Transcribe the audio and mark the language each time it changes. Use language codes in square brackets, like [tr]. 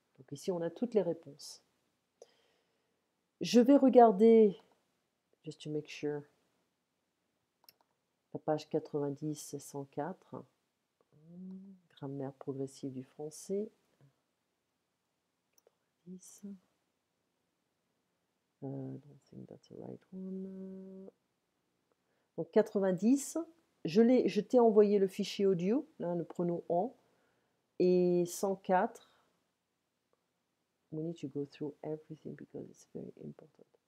[fr] Donc ici, on a toutes les réponses. Je vais regarder, [en] just to make sure, [fr] la page 90 et 104. Grammaire progressive du français. 90. [en] Don't think that's the right one. [fr] Donc 90, je t'ai envoyé le fichier audio, là, le pronom en, et 104. [en] We need to go through everything because it's very important.